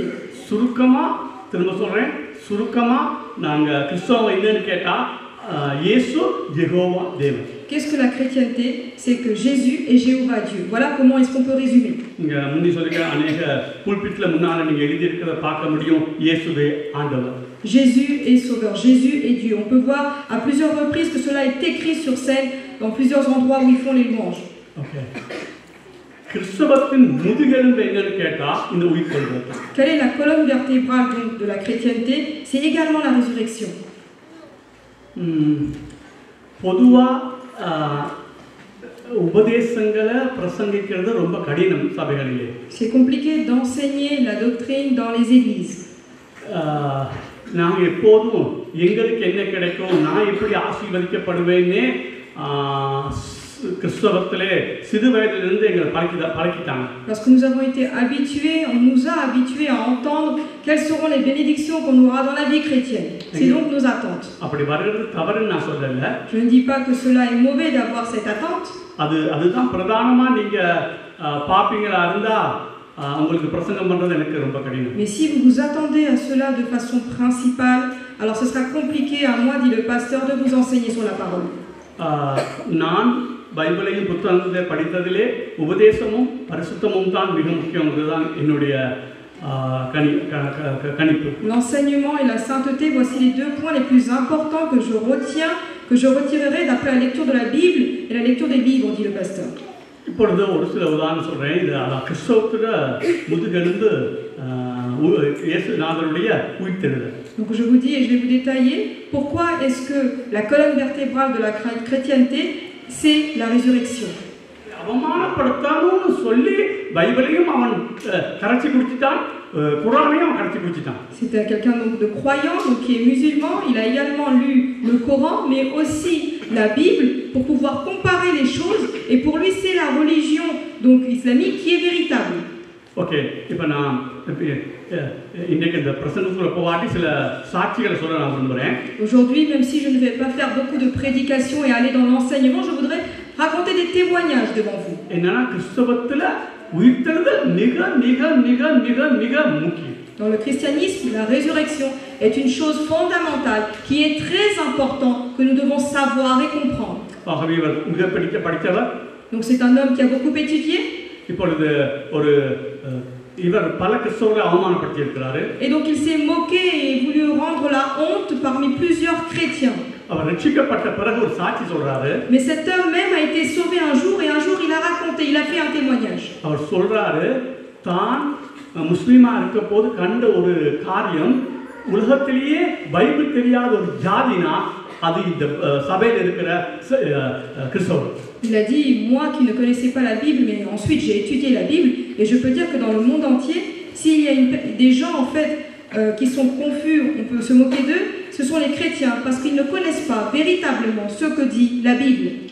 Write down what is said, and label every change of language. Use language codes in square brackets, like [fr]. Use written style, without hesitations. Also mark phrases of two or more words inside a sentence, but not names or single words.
[ta] சுருக்கமா திரும்ப சொல்றேன், சுருக்கமா நாங்க கிறிஸ்தவம் என்னன்னு கேட்டா இயேசு யெகோவா தேவன். [fr] Qu'est-ce que la chrétienté? C'est que Jésus est Jéhovah Dieu. Voilà comment est-ce qu'on peut résumer. [ta] இங்க முந்தி சொல்லிக்க அநேக புல்பிட்ல முன்னால நீங்க எழுதி இருக்கிறத பார்க்க முடியும். இயேசுவே ஆண்டவர். [fr] Jésus est sauveur, Jésus est Dieu. On peut voir à plusieurs reprises que cela est écrit sur scène dans plusieurs endroits où ils font les louanges. Okay. [ta] கிறிஸ்தவத்தின் முதுகெலும்பு என்னன்னு கேட்டா இந்த உயிர்த்தெழுதல். [fr] Quelle est la colonne vertébrale donc de la chrétienté? C'est également la résurrection. [ta] பொதுவா உபதேசங்களை பிரசங்கிக்கிறது ரொம்ப கடினம் சபைகளிலே. [fr] C'est compliqué d'enseigner la doctrine dans les églises. [ta] நாங்கள் எப்போதும் எங்களுக்கு என்ன கிடைக்கும், நான் எப்படி ஆசீர்வதிக்கப்படுவேன்னே கிறிஸ்தவத்திலே சிறு வயதிலிருந்து எங்களை பழக்கிட்டாங்க. [fr] Parce que nous avons été habitués, on nous a habitués à entendre quelles seront les bénédictions qu'on aura dans la vie chrétienne. C'est donc nos attentes. [ta] அப்படி வருகிறது தவறுன்னு நான் சொல்லல. [fr] Je ne dis pas que cela est mauvais d'avoir cette attente. [ta] அதுதான் பிரதானமா நீங்க பாப்பீங்களா இருந்தா உங்களுக்கு பிரசங்கம் பண்றது எனக்கு ரொம்ப கடினம். [fr] Mais si vous vous attendez à cela de façon principale, alors ce sera compliqué à moi, dit le pasteur, de vous enseigner sur la parole. [ta] நான் பைபிளையும் புத்தகங்களை படித்ததிலே உபதேசமும் பரிசுத்தமும் தான் மிக முக்கியம். இதுதான் என்னுடைய கணிப்பு. [fr] L'enseignement et la sainteté, voici les deux points les plus importants que je retirerai d'après la lecture de la Bible et la lecture des livres, dit le pasteur. [ta] இப்பொழுது ஒரு சில உதாரணம் சொல்றேன். இது கிறிஸ்தவத்துல முதுகெலும்பு இயேசுநாதருடைய உயிர்த்தெழுதல். [fr] Donc je vous dis et je vais vous détailler pourquoi est-ce que la colonne vertébrale de la chrétienté, c'est la résurrection. [ta] அவமானப்படுத்தான்னு சொல்லி பைபிளையும் அவன் கரைச்சி குடிச்சிட்டான், குர்ஆனையும் அவன் கரைச்சி குடிச்சிட்டான். [fr] C'était quelqu'un donc de croyant, donc qui est musulman. Il a également lu le Coran, mais aussi la Bible pour pouvoir comparer les choses. Et pour lui, c'est la religion donc islamique qui est véritable. [ta] Ok, இப்போ நான் இன்றைக்கு இந்த பிரசங்கத்துக்குள்ள போகாட்டி சில சாட்சிகளை சொல்ல நான் விரும்புகிறேன். [fr] Aujourd'hui, même si je ne vais pas faire beaucoup de prédications et aller dans l'enseignement, je voudrais raconter des témoignages devant vous. [ta] என்னன்னா கிறிஸ்தவத்துல உயிர்த்தெழுதல் மிக மிக மிக மிக மிக முக்கியம். [fr] Dans le christianisme, la résurrection est une chose fondamentale qui est très importante que nous devons savoir et comprendre. [ta] ஆகவே இவர் மிக படித்தவர். [fr] Donc c'est un homme qui a beaucoup étudié. [ta] இப்பொழுது ஒரு இவர் பல கிறிஸ்தவர்களை அவமானப்படுத்தி இருக்கிறாரு. [fr] Et donc il s'est moqué et voulu rendre la honte parmi plusieurs chrétiens. [ta] அவர் ரட்சிக்கப்பட்ட பிறகு ஒரு சாட்சி சொல்றாரு. [fr] Mais cet homme même a été sauvé un jour et un jour il a raconté, il a fait un témoignage. [ta] அவர் சொல்றாரு தான் முஸ்லிமா இருக்கப்போது கண்ட ஒரு காரியம், உலகத்திலேயே பைபிள் தெரியாத ஒரு ஜாதினா அது இந்த சபையில் இருக்கிற கிறிஸ்தவர். [fr] Il a dit, moi qui ne connaissais pas la Bible, mais ensuite j'ai étudié la Bible, et je peux dire que dans le monde entier, s'il y a des gens en fait qui sont confus, on peut se moquer d'eux, ce sont les chrétiens, parce qu'ils ne connaissent pas véritablement ce que dit la Bible.